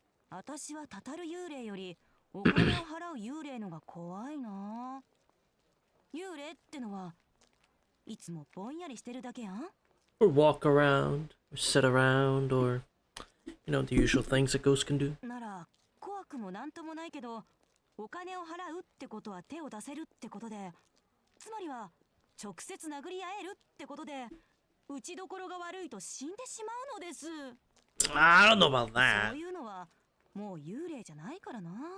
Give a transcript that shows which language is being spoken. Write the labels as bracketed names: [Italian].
[Japanese] 私はたたる幽霊よりお金を払う幽霊のが怖いな。幽霊ってのはいつもぼんやりしてるだけやん。 [English] Or walk around, or sit around, or, you know, the usual things that ghosts can do. [Japanese] なら怖くもなんともないけど、お金を払うってことは手を出せるってことで、つまりは直接殴り合えるってことで、打ちどころが悪いと死んでしまうのです。 [English] I don't know about [Japanese] そ [English] that. [Japanese] ういうのはもう幽霊じゃないからな。